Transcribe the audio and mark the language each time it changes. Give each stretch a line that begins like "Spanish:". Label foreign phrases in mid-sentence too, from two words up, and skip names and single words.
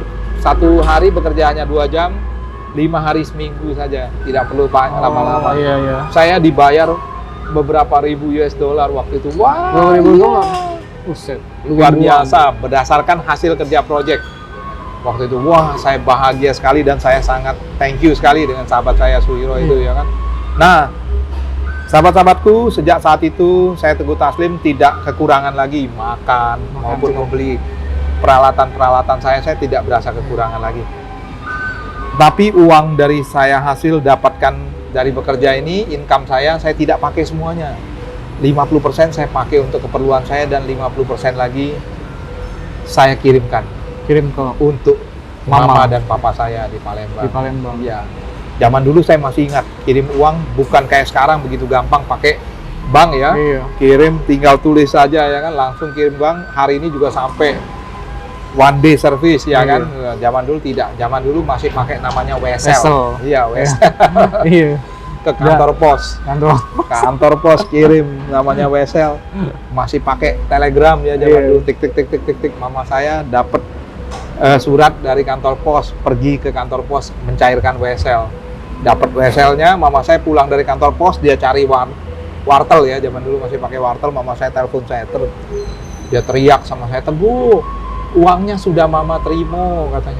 Indonesian: 1 hari bekerja hanya 2 jam, 5 hari seminggu saja, tidak perlu lama-lama. Iya. Saya dibayar beberapa ribu US dollar waktu itu. Wah, Buset, luar biasa berdasarkan hasil kerja project. Waktu itu, wah, saya bahagia sekali dan saya sangat
English: thank you
Indonesian: sekali dengan sahabat saya Suhiro itu, ya kan. Nah, sahabat-sahabatku, sejak saat itu saya Teguh Taslim tidak kekurangan lagi makan maupun membeli peralatan-peralatan saya tidak berasa kekurangan lagi. Tapi uang dari saya hasil dapatkan dari bekerja ini, income saya tidak pakai semuanya. 50% saya pakai untuk keperluan saya dan 50% lagi saya kirim ke untuk mama dan papa saya di Palembang. Ya. Zaman dulu saya masih ingat, kirim uang bukan kayak sekarang begitu gampang pakai bank ya, Iya. kirim tinggal tulis saja ya kan, langsung kirim bank. Hari ini juga sampai
English: one day service
Indonesian: ya Iya. kan. Zaman dulu tidak, zaman dulu masih pakai namanya wesel. Wesel. Iya, wesel. Iya. Ke kantor pos. Kantor pos kirim namanya wesel. Masih pakai telegram ya zaman Iya. dulu, tik tik tik tik tik tik. Mama saya dapat surat dari kantor pos, pergi ke kantor pos mencairkan wesel. Dapat weselnya, mama saya pulang dari kantor pos, dia cari wartel ya, zaman dulu masih pakai wartel. Mama saya telepon saya, dia teriak sama saya, Teguh, uangnya sudah mama terima, katanya.